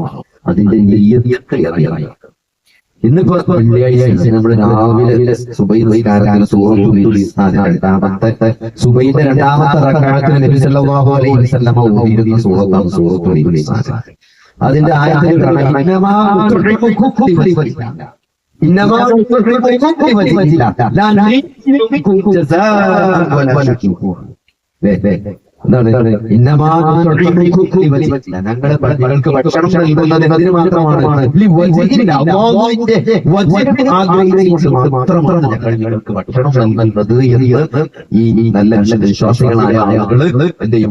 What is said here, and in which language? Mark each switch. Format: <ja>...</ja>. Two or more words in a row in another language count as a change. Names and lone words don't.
<ml>അതിന്റെ നിയ്യത്ത് അറിയണം. ഇന്നിപ്പോ വെള്ളിയാഴ്ച നമ്മൾ രാവിലെ സുബഹി നിസ്കാരത്തിൽ സൂറത്തുൽ ഇൻസാൻ രണ്ടാമത്തെ സുബഹിന്റെ രണ്ടാമത്തെ റക്അഅത്തിൽ നബി</ml> <ar>صلى الله عليه وسلم</ar> <ml>ഓതിയിരുന്ന സൂറത്താണ് സൂറത്തുൽ ഇൻസാൻ. അതിന്റെ ആയത്തിൽ കാണാം</ml> <ar>ഇന്നമാ إنما لا نريد جزاء ولا شكورا.</ar> <ml>ഞങ്ങൾക്ക് ഭക്ഷണം നൽകുന്നതിന് മാത്രമാണ്, മാത്രമാണ് ഞങ്ങൾക്ക് ഭക്ഷണം നൽകുന്നത് എന്ന് ഈ നല്ല വിശ്വാസികളായ ആളുകൾ എന്ത് ചെയ്യും?</ml>